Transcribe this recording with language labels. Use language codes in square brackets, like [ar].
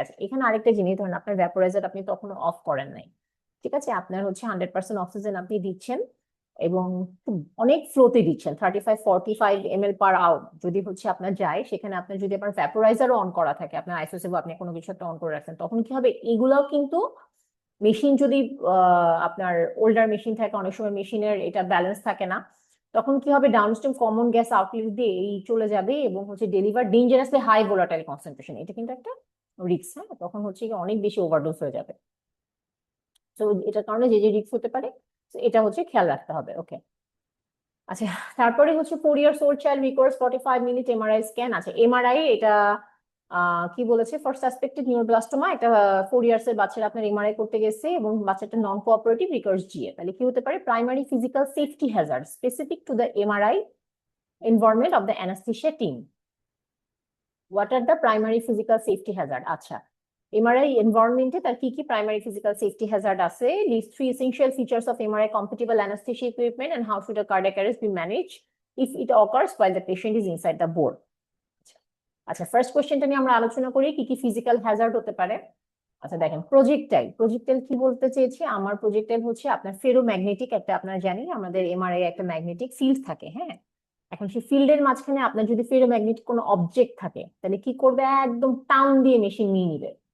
[bn] আছে এখানে আরেকটা জিনিস, ধরেন আপনার ভ্যাপোরাইজার আপনি তখনও অফ করেন নাই, ঠিক আছে, আপনার হচ্ছে 100% অক্সিজেন আপনি দিচ্ছেন এবং অনেক ফ্লোতে দিচ্ছেন, 35-45 ml/hour যদি হচ্ছে আপনার যায়, সেখানে আপনার যদি আপনার ভ্যাপোরাইজারও অন করা থাকে, আপনার আইসোসেভ আপনি কোনো কিছু একটা অন করে রাখছেন, তখন কি হবে, এগুলাও কিন্তু মেশিন যদি আপনার ওল্ডার মেশিন থাকে, অনেক সময় মেশিনের এটা ব্যালেন্স থাকে না, তখন কি হবে, ডাউনস্ট্রিম কমন গ্যাস আউটলেট দিয়ে এই চলে যাবে এবং হচ্ছে deliver dangerously high volatile concentration. এটা কিন্তু একটা রিস্ক। হ্যাঁ, তখন হচ্ছে কি অনেক বেশি ওভারডোজ হয়ে যাবে। তো এটার কারণে যে যে রিস্ক হতে পারে, এটা হচ্ছে খেয়াল রাখতে হবে। ওকে, আচ্ছা, তারপরে হচ্ছে [en] 4 years old child requires 45 minute MRI scan. [bn] আছে এমআরআই, এটা কি বলেছে, ফর সাসপেক্টেড নিউরোব্লাস্টোমা, এটা 4 years এর বাচ্চারা আপনার এমআরআই করতে গেছে এবং বাচ্চাটা নন কোঅপারেটিভ, রিকোয়ার্স জিএ। তাহলে কি হতে পারে, [en] Primary physical safety hazard specific to the MRI environment of the anaesthesia team. What are the primary physical safety hazard? [bn] আচ্ছা, এমআরআই এনভায়রনমেন্টে তার কি কি প্রাইমারি ফিজিক্যাল সেফটি হ্যাজার্ড আছে? [en] List 3 essential features of MRI compatible anesthesia equipment and how should a cardiac arrest be managed if it occurs while the patient is inside the bore. [bn] আচ্ছা, first কোশ্চেনটা নিয়ে আমরা আলোচনা করি, কি কি physical Hazard হতে পারে। আচ্ছা দেখেন, প্রজেক্টাইল। প্রজেক্টাইল কি বলতে চেয়েছি, আমার প্রজেক্টাইল হচ্ছে আপনার ফেরোম্যাগনেটিক একটা, আপনারা জানি আমাদের এমআরআই একটা ম্যাগনেটিক ফিল্ড থাকে। হ্যাঁ, এখন সেই ফিল্ডের মাঝখানে আপনার যদি ফেরোম্যাগনেটিক কোনো অবজেক্ট থাকে, তাহলে কি করবে, একদম টান দিয়ে মেশিন নিয়ে নিবে।